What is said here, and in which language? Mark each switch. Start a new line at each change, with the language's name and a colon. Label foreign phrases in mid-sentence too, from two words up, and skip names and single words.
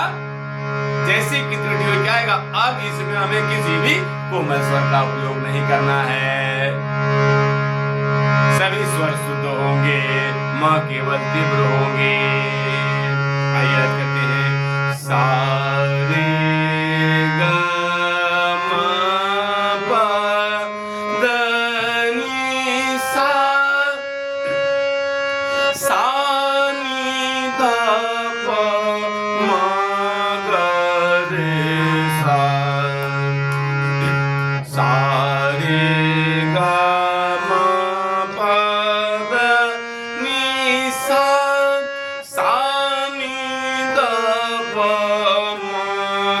Hindi: जैसे कि त्रुटि क्या आएगा? अब इसमें हमें किसी भी कोमल स्वर का उपयोग नहीं करना है, सभी स्वर शुद्ध होंगे, मां केवल तीव्र होंगे। आइए करते हैं सा रे ग म प द नि सा, सा नि ध प म ग रे सा, सा रे ग म प द नि सा, सा नि ध प म